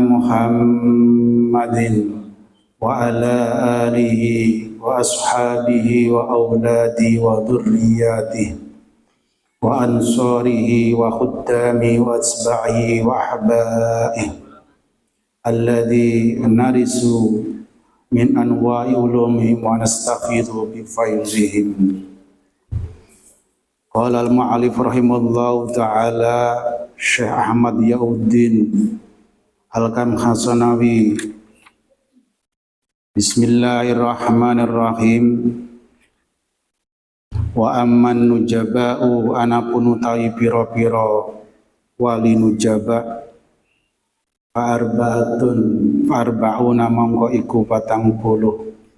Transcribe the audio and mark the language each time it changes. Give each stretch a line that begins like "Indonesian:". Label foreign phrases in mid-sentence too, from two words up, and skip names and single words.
Arabic: محمد وعلى آله وأصحابه وأولاده وذرياته وأنصاره وخدامه وأتباعه وأحبائه الذي نرث من أنواع علومهم ونستفيض بفيضهم. قال المؤلف رحمه الله تعالى شيخ أحمد ضياء الدين الكمشخانوي. بسم الله الرحمن الرحيم. وأما النجباء
Javanese: anapun utawi pira-pira wali nujaba' Fa'arba'una mongko iku 40.